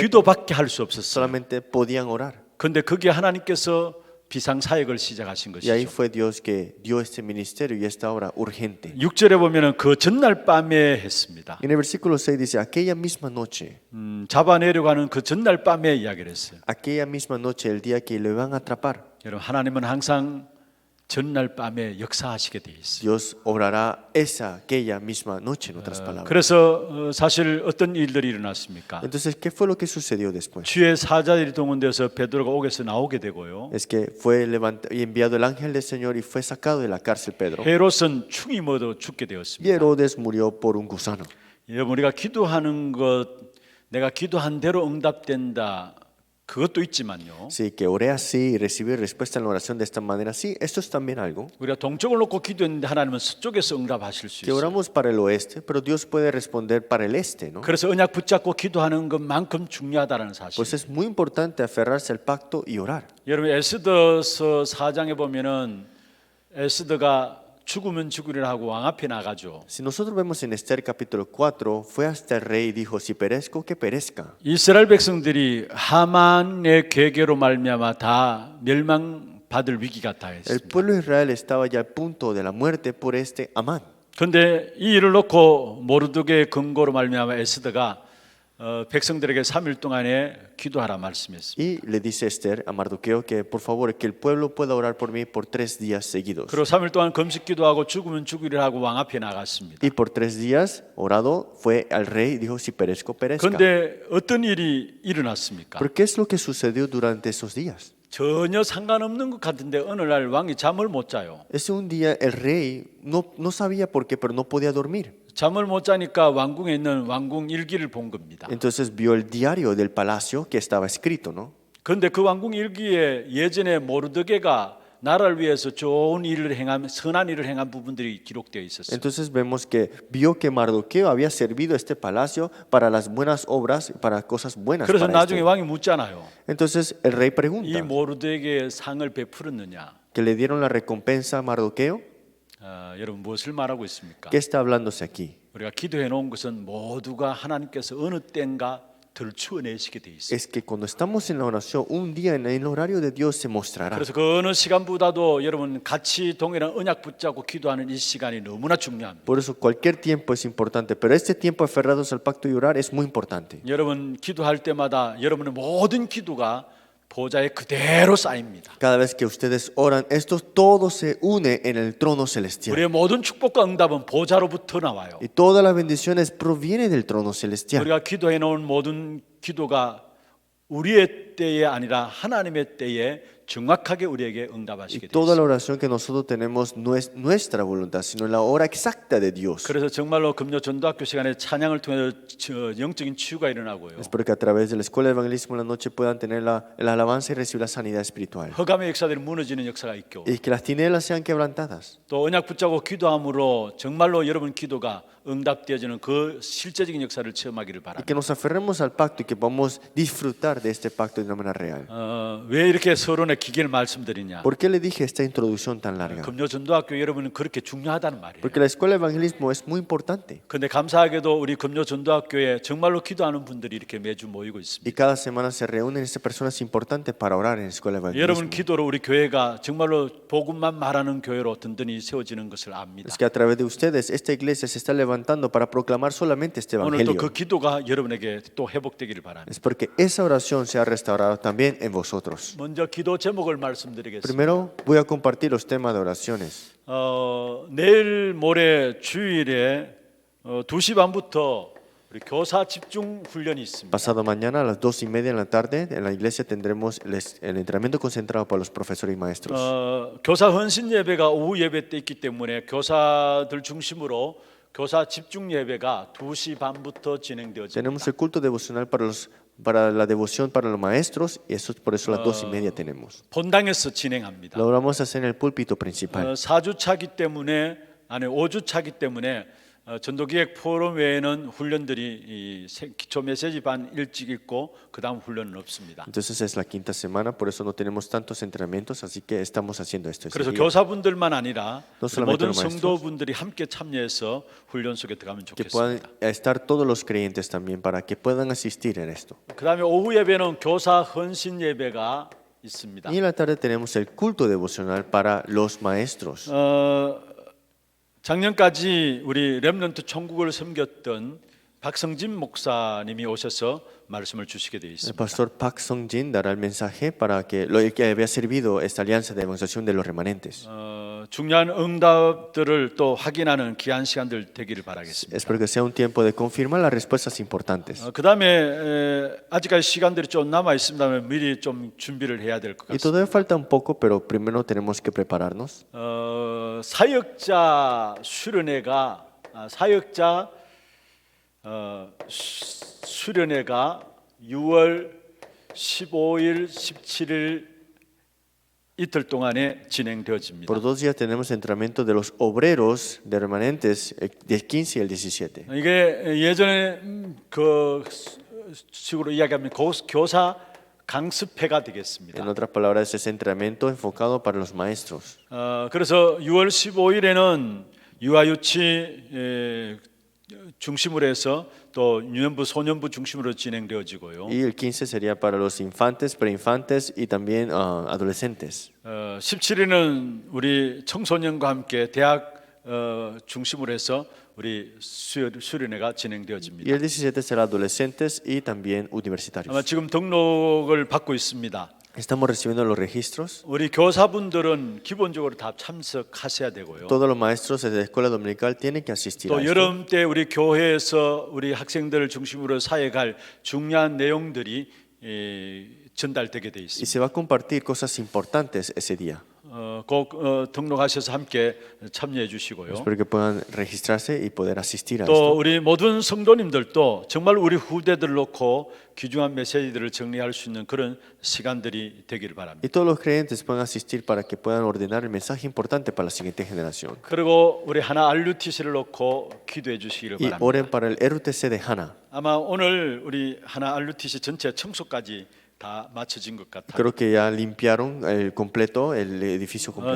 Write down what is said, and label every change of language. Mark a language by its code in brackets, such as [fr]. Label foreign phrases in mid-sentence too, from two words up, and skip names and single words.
[ko] 기도밖에 할 수 없었어요. [es] solamente podían orar. [ko] 그런데 그게 하나님께서 비상 사역을 시작하신 [es] Y ahí [ko] 것이죠. [es] fue Dios que dio este ministerio y esta obra urgente. [ko] 6절에 보면은 그 전날 밤에 했습니다. [es] En el versículo 6 dice, aquella misma noche, [ko] 잡아내려가는 그 전날 밤에 이야기를 했어요. [es] aquella misma noche, el día que lo iban a atrapar, [ko] 여러분 하나님은 항상 전날 밤에 역사하시게 돼 있어요. [es] Dios obrará aquella misma noche, en otras palabras. [ko] 그래서 사실 어떤 일들이 일어났습니까? [es] Entonces, ¿qué fue lo que sucedió después? [ko] 주의 사자들이 동원돼서 베드로가 옥에서 나오게 되고요. [es] Es que fue enviado el ángel del Señor y fue sacado de la cárcel Pedro. [ko] 헤롯은 충이 먹어 죽게 [es] Y [ko] 되었습니다. [es] Herodes murió por un gusano. [ko] 여러분 우리가 기도하는 것 내가 기도한 대로 응답된다. 그것도 있지만요. [es] Sí, que oré así y recibí respuesta en la oración de esta manera. Sí, esto es también algo. [ko] 우리가 동쪽을 놓고 기도했는데 하나님은 서쪽에서 응답하실 수 [es] Que [ko] 있어요. [es] oramos para el oeste, pero Dios puede responder para el este, ¿no? [ko] 그래서 언약 붙잡고 기도하는 것만큼 중요하다는 사실. [es] Pues es muy importante aferrarse al pacto y orar. [ko] 여러분 에스더서 4장에 보면은 에스더가 죽으면 죽으리라 하고 왕 앞에 나가죠. [es] Si nosotros vemos en Esther capítulo 4, fue hasta el rey y dijo, si perezco, que perezca. [ko] 이스라엘 백성들이 하만의 계계로 말미암아 다 멸망 받을 위기가 [es] El [ko] 다했습니다. [es] pueblo de Israel estaba ya al punto de la muerte por este Amán. [ko] 그런데 이 일을 놓고 모르드게의 근거로 말미암아 에스더가 백성들에게 3일 동안에 기도하라 말씀했습니다. [es] Y le dice Esther a Mardoqueo que por favor que el pueblo pueda orar por mí por 3 días seguidos. [ko] 그리고 3일 동안 금식 기도하고 죽으면 죽으리라 하고 왕 앞에 나갔습니다. [es] Y por 3 días orado fue al rey y dijo si perezco, perezca. [ko] 그런데 어떤 일이 일어났습니까? [es] ¿Pero qué es lo que sucedió durante esos días? [ko] 전혀 상관없는 것 같은데 어느 날 왕이 잠을 못 자요. [es] Ese un día el rey no sabía por qué, pero no podía dormir. [ko] 잠을 못 자니까 왕궁에 있는 왕궁 일기를 본 겁니다. [es] Entonces vio el diario del palacio que estaba escrito, ¿no? [ko] 그런데 그 왕궁 일기에 예전에 모르드게가 나라를 위해서 좋은 일을 행한 선한 일을 행한 부분들이 기록되어 있었어요. [es] Entonces vemos que vio que Mardoqueo había servido este palacio para las buenas obras, para cosas buenas. [ko] 그래서 [es] Para [ko] 나중에 [es] este. [ko] 왕이 묻잖아요. [es] Entonces el rey [ko] 이 [es] pregunta [ko] 모르드게에게 상을 베풀었느냐? [es] que le dieron la recompensa a Mardoqueo. [ko] 여러분 무엇을 말하고 있습니까? [es] ¿Qué está hablándose aquí? [ko] 우리가 기도해 놓은 것은 모두가 하나님께서 어느 때인가 들추어내시게 돼 있어요. [es] Es que cuando estamos en la oración, un día en el horario de Dios se mostrará. [ko] 그래서 그 어느 시간보다도 여러분 같이 동일한 언약 붙잡고 기도하는 이 시간이 너무나 중요합니다. [es] Por eso cualquier tiempo es importante, pero este tiempo aferrados al pacto y orar es muy importante. [ko] 여러분 기도할 때마다 여러분의 모든 기도가 보좌에 그대로 쌓입니다. [es] Cada vez que ustedes oran, esto todo se une en el trono celestial. [ko] 우리의 모든 축복과 응답은 보좌로부터 나와요. [es] Y todas las bendiciones provienen del trono celestial. [ko] 우리가 기도해 놓은 모든 기도가 우리의 때에 아니라 하나님의 때에 정확하게 우리에게 [es] Y [ko] 응답하시게 [es] toda la [ko] 되었습니다. [es] oración que nosotros tenemos no es nuestra voluntad, sino la hora exacta de Dios. [ko] 그래서 정말로 금요 전도학교 시간에 찬양을 통해서 영적인 치유가 일어나고요. [es] Espero que a través de la escuela de evangelismo en la noche puedan tener la alabanza y recibir la sanidad espiritual. [ko] 흑암의 역사들이 무너지는 역사가 있고 [es] Y que las tinieblas sean quebrantadas. [ko] 또 언약 붙잡고 기도함으로 정말로 여러분 기도가 응답되어지는 그 실제적인 역사를 체험하기를 [es] Y [ko] 바랍니다. [es] que nos aferremos al pacto y que podamos disfrutar de este pacto de una manera real. [ko] 왜 이렇게 서론의 기계를 말씀드리냐? [es] ¿Por qué le dije esta introducción tan larga? [ko] 금요 전도학교 여러분은 그렇게 중요하다는 말이에요. [es] Porque la escuela de evangelismo es muy importante. [ko] 그런데 감사하게도 우리 금요 전도학교에 정말로 기도하는 분들이 이렇게 매주 모이고 [es] Y [ko] 있습니다. [es] cada semana se reúnen estas personas importantes para orar en la escuela de [ko] 여러분 [es] evangelismo. [ko] 기도로 우리 교회가 정말로 복음만 말하는 교회로 든든히 세워지는 것을 압니다. [es] Es que a través de ustedes esta iglesia se está levantando para proclamar solamente este [ko] 오늘도 그 [es] evangelio. [ko] 기도가 여러분에게 또 회복되기를 바랍니다. [es] Es porque esa oración se ha restaurado también en vosotros. [ko] 먼저 기도 제목을 말씀드리겠습니다. [es] Primero voy a compartir los temas de oraciones. [ko] 내일 모레 주일에 2시 반부터 우리 교사 집중 훈련이 있습니다. [es] Pasado mañana a las 2:30 de la tarde en la iglesia tendremos el entrenamiento concentrado para los profesores y maestros. [ko] 교사 헌신 예배가 오후 예배 때 있기 때문에 교사들 중심으로 교사 집중 예배가 2시 반부터 진행되어집니다. [es] Tenemos el culto devocional para la devoción para los maestros y eso por eso a las 2:30 tenemos. [ko] 본당에서 진행합니다. [es] Lo vamos a hacer en el púlpito principal. [ko] 4주 차기 때문에 5주 차기 때문에 전도기획 포럼 외에는 훈련들이 기초 메시지 반 일찍 있고 그다음 훈련은 없습니다. [es] Entonces es la quinta semana, por eso no tenemos tantos entrenamientos, así que estamos haciendo esto. [ko] 그래서 [es] ese día. [ko] 교사분들만 아니라 [es] No solamente [ko] 모든 [es] los maestros. [ko] 성도분들이 함께 참여해서 훈련 속에 들어가면 [es] Que puedan [ko] 좋겠습니다. [es] estar todos los creyentes también para que puedan asistir en esto. [ko] 그다음에 오후 예배는 교사 헌신 예배가 있습니다. [es] Y en la tarde tenemos el culto devocional para los maestros. [ko] 작년까지 우리 렘넌트 천국을 섬겼던 박성진 목사님이 오셔서 말씀을 주시게 되어 [es] El [ko] 있습니다. [es] pastor Park Sung-jin dará el mensaje para que lo que había servido esta alianza de evangelización de los remanentes. [ko] 중요한 응답들을 또 확인하는 귀한 시간들 되기를 바라겠습니다. [es] Espero que sea un tiempo de confirmar las respuestas importantes. [ko] 그다음에 아직까지 시간들이 좀 남아 있습니다만 미리 좀 준비를 해야 될 것 [es] Y [ko] 같습니다. [es] todavía falta un poco, pero primero tenemos que prepararnos. [ko] 사역자 수련회가 수련회가 6월 15일, 17일 이틀 동안에 진행되어집니다. [es] Por 2 días tenemos entrenamiento de los obreros de remanentes del 15 y el 17. [ko] 이게 예전에 그 식으로 이야기하면 교사 강습회가 되겠습니다. [es] En otras palabras, es entrenamiento enfocado para los maestros. [ko] 그래서 6월 15일에는 유아유치 중심으로 해서 또 유년부, 소년부 중심으로 진행되어지고요. [es] Y el 15 sería para los infantes, preinfantes y también adolescentes. [ko] 17일은 우리 청소년과 함께 대학 중심으로 해서 우리 수련회가 [es] Y [ko] 진행되어집니다. [es] el 17 será adolescentes y también [ko] 아마 [es] universitarios. [ko] 지금 등록을 받고 있습니다. [es] Estamos recibiendo los registros. [ko] 우리 교사분들은 기본적으로 다 참석하셔야 되고요. [es] Todos los maestros de la escuela dominical tienen que asistir a [ko] 또 [es] esto. [ko] 여름 때 우리 교회에서 우리 학생들을 중심으로 사역할 중요한 내용들이 전달되게 돼 [es] Y [ko] 있습니다. [es] se va a compartir cosas importantes ese día. [ko] 꼭 등록하셔서 함께 참여해 주시고요. [es] Espero que puedan registrarse y poder asistir a [ko] 또 [es] esto. [ko] 우리 모든 성도님들도 정말 우리 후대들 놓고 귀중한 메시지들을 정리할 수 있는 그런 시간들이 되기를 바랍니다. [es] Y todos los creyentes puedan asistir para que puedan ordenar el mensaje importante para la siguiente generación. [ko] 그리고 우리 하나 RUTC를 놓고 기도해 주시기를 [es] Y [ko] 바랍니다. [es] oren para el RUTC de Hana. [ko] 아마 오늘 우리 하나 RUTC 전체 청소까지 다 마쳐진 것 같아요. [es] Creo que ya limpiaron el completo, el edificio completo.